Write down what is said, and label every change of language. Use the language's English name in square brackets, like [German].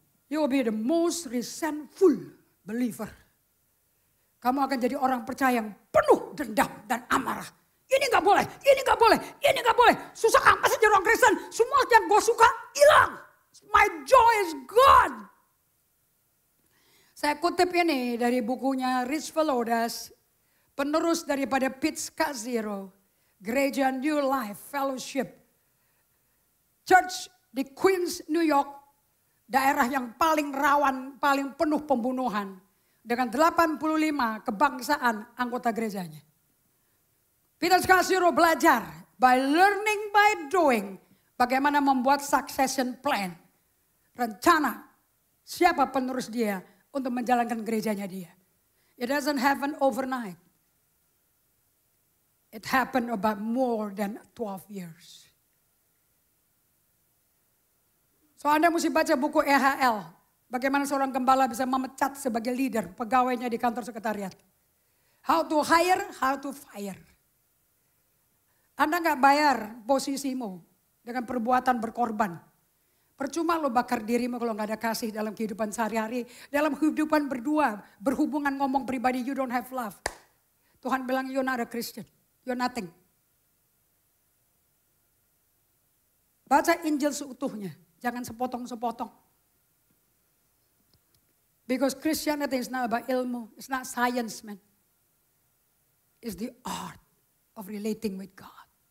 [English] You will be the most resentful believer. [Indonesian] Kamu akan jadi orang percaya yang penuh dendam dan amarah. Ini gak boleh, ini gak boleh, ini gak boleh. Susah apa sih jadi orang Kristen? Semua yang gue suka hilang. [English] My joy is gone. [Indonesian] Saya kutip ini dari bukunya Rich Velodas, penerus daripada Pete Scazzero, Gereja New Life Fellowship Church di Queens, New York, daerah yang paling rawan, paling penuh pembunuhan, dengan 85 kebangsaan anggota gerejanya. Peter Scazzero belajar [English] by learning by doing [Indonesian] bagaimana membuat succession plan, rencana siapa penerus dia untuk menjalankan gerejanya dia. [English] It doesn't happen overnight. It happened about more than 12 years. [Indonesian] So Anda mesti baca buku EHL. Bagaimana seorang gembala bisa memecat sebagai leader pegawainya di kantor sekretariat. [English] How to hire, how to fire. [Indonesian] Anda gak bayar posisimu dengan perbuatan berkorban. Percuma lo bakar dirimu kalau gak ada kasih dalam kehidupan sehari-hari. Dalam kehidupan berdua, berhubungan ngomong pribadi, [English] you don't have love. [Indonesian] Tuhan bilang [English] you're not a Christian, you're nothing. [Indonesian] Baca Injil seutuhnya, jangan sepotong-sepotong. [English] Because Christianity is not about ilmu, it's not science, man. It's the art of relating with God.